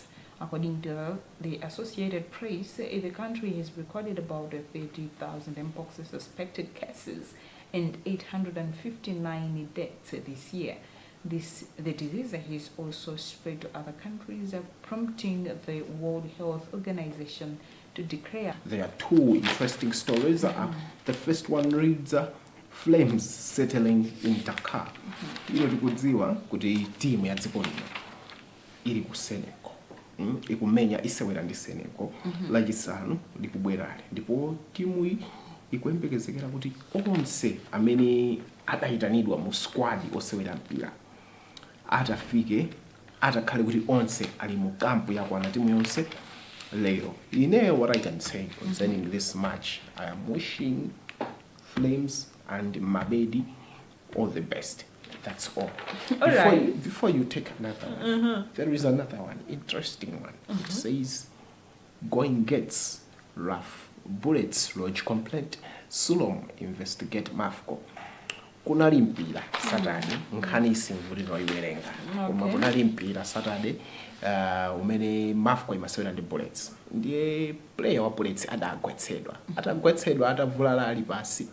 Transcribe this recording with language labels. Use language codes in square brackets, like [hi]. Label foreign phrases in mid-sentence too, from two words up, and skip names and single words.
[en] According to the Associated Press, the country has recorded about 30,000 mpox suspected cases and 859 deaths this year. The disease has also spread to other countries, prompting the World Health Organization to declare. There are two interesting stories. The first one reads, flames settling in Dakar. [ny] Tikudziwa kuti timu ya dziko lino ili ku Senegal. Ikumenya isewera ndi Senegal lachisanu likubwerale ndipo timu ikuyembekezekera kuti onse amene adayitanidwa mu squad osewera mpira atafike atakhale kuti onse ali mu kampu yakwana timu yonse lero. [en] What I can say concerning this match, I am wishing Flames and Mabedi all the best. That's all. Before you take another one, there is another one, interesting one. It says, going gets rough. Bullets lodge complaint. Sulom investigate Mafco. [ny] Kunali mpira Saturday. Nkhani simvuliro iwerenga. Koma kunali mpira Saturday. Umene Mafco imasewera ndi Bullets. Ndiye player wa Bullets atagwetsedwa atavulala ali pasi.